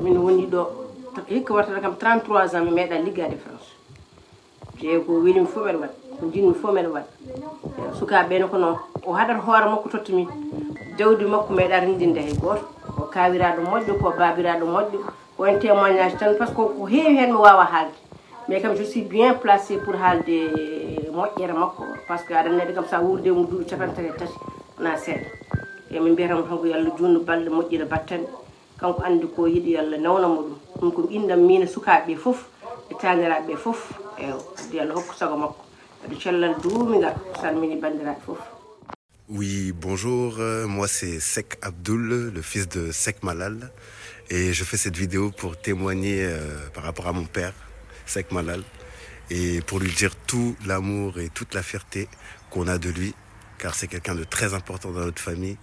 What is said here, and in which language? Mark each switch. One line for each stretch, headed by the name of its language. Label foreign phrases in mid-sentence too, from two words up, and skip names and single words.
Fula: Min woni ɗo hikka wartata kam 33 ans mi meeɗa liggade France. Je ko welimi fof mbeɗa waɗa, ko jinmi fof mbeɗa waɗa. Sukaɓe no ko noon o haɗata hoore makko totta min. Dawdi makko meeɗa rindinde hay goto. Ko kawiraɗo moƴƴo, ko babiraɗo moƴƴo, ko
French: un témoignage
Fula: tan
French: parce que
Fula: ko heewi hen mi wawa haalde
French: mais comme je suis bien placé pour
Fula: haalde moƴƴere makko
French: parce que
Fula: aɗa neɗɗo kam sa wurde mo duuɓi capantati tati wona seeɗa e min mbiyatamo tan ko yo Allah junnu balɗe moƴƴire battane kanko andi ko yiɗi yo Allah nawnamo ɗum ko indam min e sukaɓe fof e taniraɓe fof yo Allah hokku sago makko aɗa cellal duumigal salmini bandiraɓe fof.
French: Oui, bonjour, moi c'est Sek Abdoul, le fils de Sek Malal, et je fais cette vidéo pour témoigner par rapport à mon père, Sek Malal, et pour lui dire tout l'amour et toute la fierté qu'on a de lui, car c'est quelqu'un de très important dans notre famille.